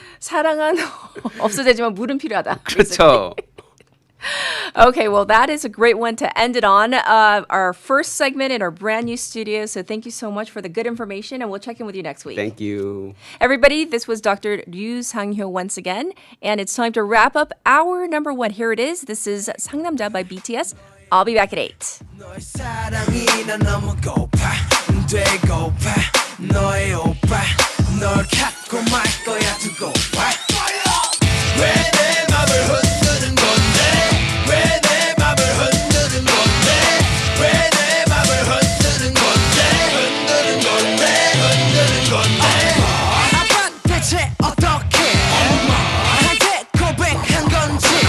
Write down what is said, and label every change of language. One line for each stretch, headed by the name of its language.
Korean: 사랑은 없어지지만 물은 필요하다. 그렇죠.
English: Okay, well, that is a great one to end it on. Our first segment in our brand new studio. So thank you so much for the good information, and we'll check in with you next week. Thank you. Everybody, this was Dr. Ryu Sang-hyo once again, and it's time to wrap up our number one. Here it is. This is 상남자 by BTS. I'll be back at 8.
Korean: 너의 사랑이 난 너무 고파 되고파 너의 오빠 널 갖고 말 거야 두고 봐 왜 내 맘을 흔드는 건데 왜 내 맘을 흔드는 건데 왜 내 맘을 흔드는 건데 흔드는 건데 아빠 대체 어떻게 나한테 고백한 건지